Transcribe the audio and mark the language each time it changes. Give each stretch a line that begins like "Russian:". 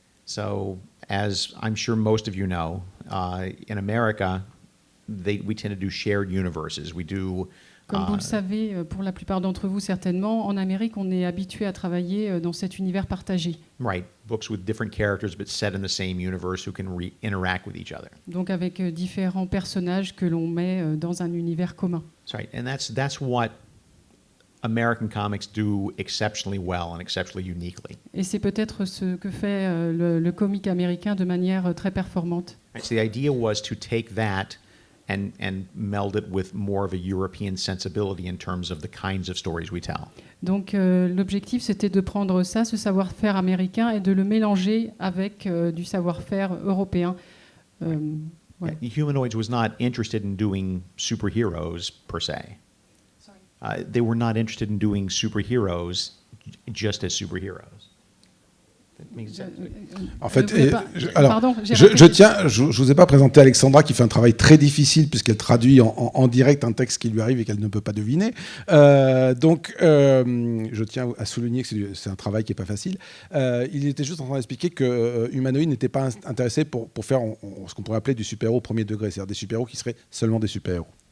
English: So, as I'm sure most of you know, in America, we tend to do shared universes. We do.
French: Comme vous le savez, pour la plupart d'entre vous certainement, en Amérique, on est habitué à travailler dans cet univers partagé.
English: Right, books with different characters but set in the same universe who can interact with each other.
French: Donc avec différents personnages que l'on met dans un univers commun.
English: That's right, and that's what American comics do exceptionally well and exceptionally uniquely.
French: Et c'est peut-être ce que fait le comic américain de manière très performante.
English: Right, so the idea was to take that and meld it with more of a European sensibility in terms of the kinds of stories we tell.
French: Donc l'objectif, c'était de prendre ça, ce savoir-faire américain, et de le mélanger avec du savoir-faire européen. Ouais.
English: Humanoids was not interested in doing superheroes per se. They were not interested in doing superheroes just as superheroes.
French: En fait, je vous ai pas présenté Alexandra, qui fait un travail très difficile puisqu'elle traduit en direct un texte qui lui arrive et qu'elle ne peut pas deviner. Donc, je tiens à souligner que c'est un travail qui est pas facile. Il était juste en train d'expliquer que Humanoid n'était pas intéressé pour faire ce qu'on pourrait appeler du super-héros premier degré, c'est-à-dire des super-héros qui seraient seulement des super-héros.